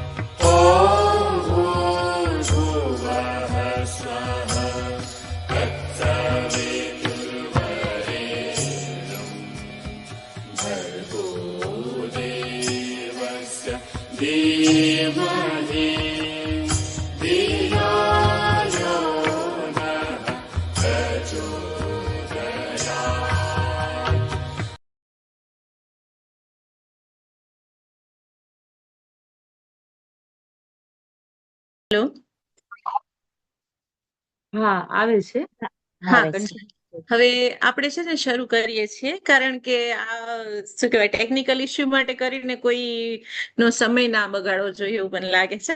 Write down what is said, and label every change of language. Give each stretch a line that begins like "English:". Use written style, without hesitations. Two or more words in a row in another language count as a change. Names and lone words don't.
Sanskrit: ॐ भूर्भुवः स्वः तत्सवितुर्वरेण्यं भर्गो देवस्य धीमहि धियो यो नः प्रचोदयात्।
Gujarati: હેલો. હા, આવે છે. હા, આવે છે. continue. હવે આપણે છે ને શરૂ કરીએ છીએ, કારણ કે આ શું કહેવાય,
English: technical issue
Gujarati: માટે કરીને કોઈ નો સમય ના બગાડવો જોઈએ એવું મને લાગે છે.